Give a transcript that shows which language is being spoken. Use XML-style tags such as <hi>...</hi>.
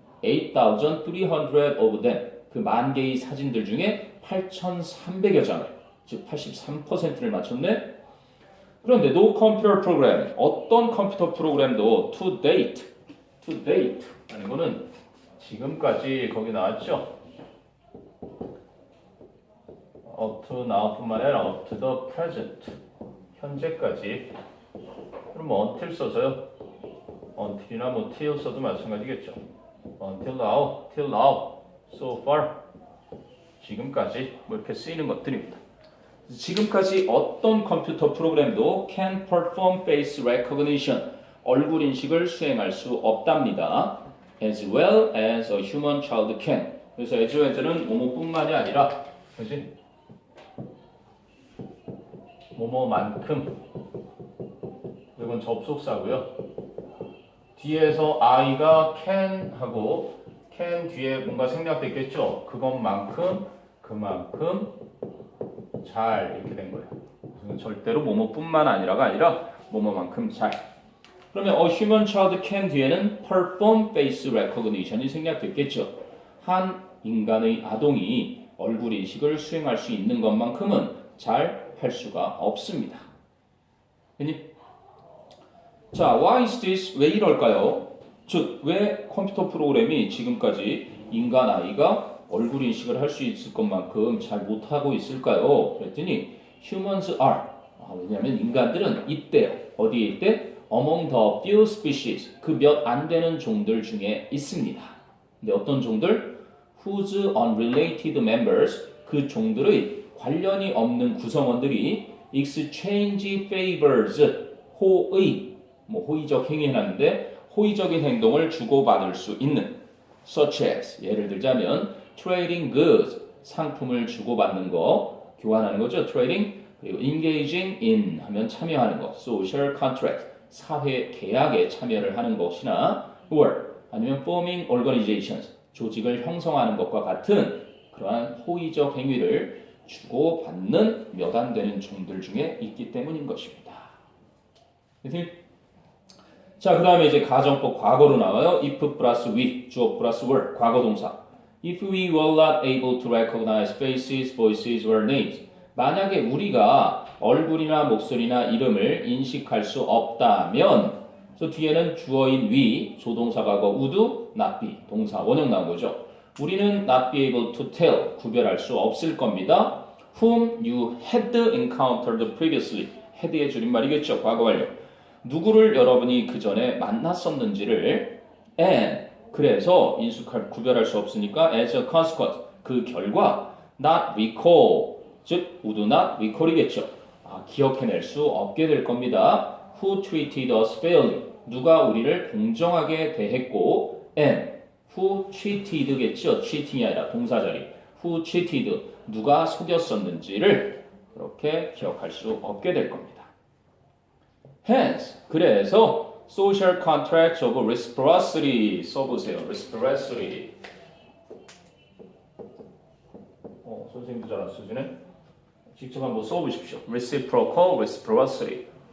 <en>8,300 of them,</en> <ko>그 만 개의 사진들 중에 8,300여 장을, 즉 83%를 맞췄네. 그런데</ko> <en>no computer program,</en> <ko>어떤 컴퓨터 프로그램도</ko> <en>to date</en> <ko>하는 거는 지금까지 거기 나왔죠.</ko> <en>up to now</en> <ko>뿐만 아니라</ko> <en>up to the present,</en> <ko>현재까지. 그럼 뭐 until 써서요. until이나 뭐 till 써도 마찬가지겠죠.</ko> <en>until now, till now, so far,</en> <ko>지금까지 뭐 이렇게 쓰이는 것들입니다. 지금까지 어떤 컴퓨터 프로그램도</ko> <en>can perform face recognition,</en> <ko>얼굴 인식을 수행할 수 없답니다.</ko> <en>as well as a human child can.</en> <ko>그래서 as well as는 뭐뭐뿐만이 아니라, 그렇지? 뭐뭐만큼, 이건 접속사고요. 뒤에서 I가 can 하고 can 뒤에 뭔가 생략됐겠죠. 그것만큼, 그만큼 잘 이렇게 된 거예요. 절대로 뭐뭐뿐만 아니라가 아니라 뭐뭐만큼 잘. 그러면 a human child can 뒤에는</ko> <en>perform face recognition</en> <ko>이 생략됐겠죠. 한 인간의 아동이 얼굴 인식을 수행할 수 있는 것만큼은 잘 할 수가 없습니다. 자,</ko> <en>why is this?</en> <ko>왜 이럴까요? 즉, 왜 컴퓨터 프로그램이 지금까지 인간 아이가 얼굴 인식을 할 수 있을 것만큼 잘 못하고 있을까요? 그랬더니</ko> <en>humans are.</en> <ko>왜냐하면 인간들은 있대요. 어디에 있대?</ko> <en>Among the few species.</en> <ko>그 몇 안 되는 종들 중에 있습니다. 근데 어떤 종들?</ko> <en>Whose unrelated members.</en> <ko>그 종들의 관련이 없는 구성원들이</ko> <en>exchange favors.</en> <ko>호의적 행위 해놨는데 호의적인 행동을 주고받을 수 있는</ko> <en>such as</en> <ko>예를 들자면</ko> <en>trading goods</en> <ko>상품을 주고받는 거 교환하는 거죠. trading 그리고</ko> <en>engaging in</en> <ko>하면 참여하는 거</ko> <en>social contract</en> <ko>사회 계약에 참여를 하는 것이나 or 아니면</ko> <en>forming organizations</en> <ko>조직을 형성하는 것과 같은 그러한 호의적 행위를 주고받는 몇 안 되는 종들 중에 있기 때문인 것입니다. 자, 그 다음에 이제 가정법 과거로 나와요. if 플러스 we, 주어 플러스 were, 과거 동사.</ko> <en>If we were not able to recognize faces, voices, or names.</en> <ko>만약에 우리가 얼굴이나 목소리나 이름을 인식할 수 없다면, 그래서 뒤에는 주어인 we, 조동사 과거 would not be, 동사 원형 나온 거죠. 우리는</ko> <en>not be able to tell,</en> <ko>구별할 수 없을 겁니다.</ko> <en>Whom you had encountered previously.</en> <ko>had의 줄임말이겠죠. 과거 완료. 누구를 여러분이 그 전에 만났었는지를 and 그래서 구별할 수 없으니까</ko> <en>as a consequence</en> <ko>그 결과</ko> <en>not recall</en> <ko>즉</ko> <en>would not recall</en> <ko>이겠죠. 기억해낼 수 없게 될 겁니다.</ko> <en>Who treated us fairly</en> <ko>누가 우리를 공정하게 대했고</ko> <en>and who cheated겠죠.</en> <ko>cheating이 아니라 동사 자리</ko> <en>who cheated</en> <ko>누가 속였었는지를 그렇게 기억할 수 없게 될 겁니다.</ko> <en>Hence,</en> <ko>그래서</ko> <en>social contract of reciprocity</en> <ko>써보세요.</ko> <en>reciprocity.</en> <ko>선생님도 잘 안 쓰시네. 직접 한번 써보십시오.</ko> <en>reciprocal, reciprocity.</en>